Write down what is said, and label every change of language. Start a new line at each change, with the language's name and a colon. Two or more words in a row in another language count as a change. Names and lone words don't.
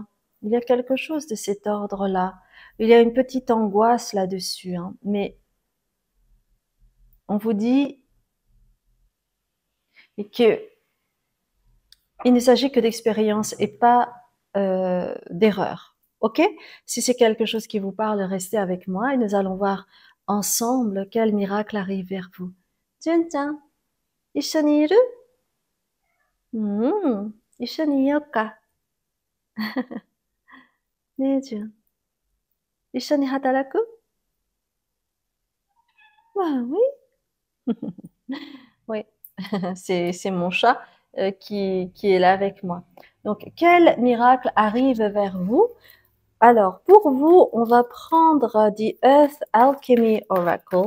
French: Il y a quelque chose de cet ordre-là. Il y a une petite angoisse là-dessus, hein, mais on vous dit que il ne s'agit que d'expérience et pas d'erreur. Ok? Si c'est quelque chose qui vous parle, restez avec moi et nous allons voir ensemble quel miracle arrive vers vous.
Japanese: Jun-chan, 一緒にいる？一緒にいようか。ねえ、ジュン。一緒に働く？oui.
French: Oui, c'est mon chat qui est là avec moi. Donc, quel miracle arrive vers vous? Alors, pour vous, on va prendre The Earth Alchemy Oracle.